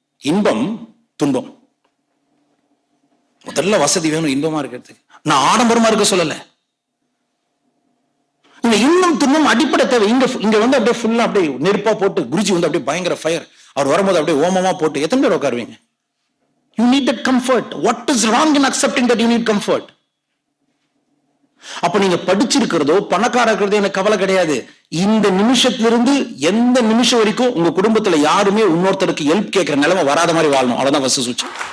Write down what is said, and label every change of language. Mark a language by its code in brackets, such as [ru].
[ta] இன்பம் துன்பம். முதல்ல வசதி வேணும் இன்பமா இருக்கிறதுக்கு. நான் ஆடம்பரமா இருக்க சொல்லல. இந்த இன்பம் துன்பம் அடிப்படை தேவை. இங்க வந்து அப்படியே ஃபுல்லா அப்படியே நெருப்பா போட்டு குருஜி வந்து அப்படியே பயங்கர ஃபயர், அவர் வரும்போது அப்படியே ஓமமா போட்டு எத்தனை பேர் உட்காருவீங்க? [en] You need that comfort. What is wrong in accepting that you need comfort? [ta] அப்ப நீங்க படிச்சிருக்கிறதோ பணக்கார இருக்கிறதோ எனக்கு கவலை கிடையாது. இந்த நிமிஷத்திலிருந்து எந்த நிமிஷம் வரைக்கும் உங்க குடும்பத்துல யாருமே இன்னொருத்தருக்கு ஹெல்ப் கேட்கிற நிலைமை வராத மாதிரி வாழணும். அவ்வளவுதான் ஃபர்ஸ்ட் சுவிட்ச்.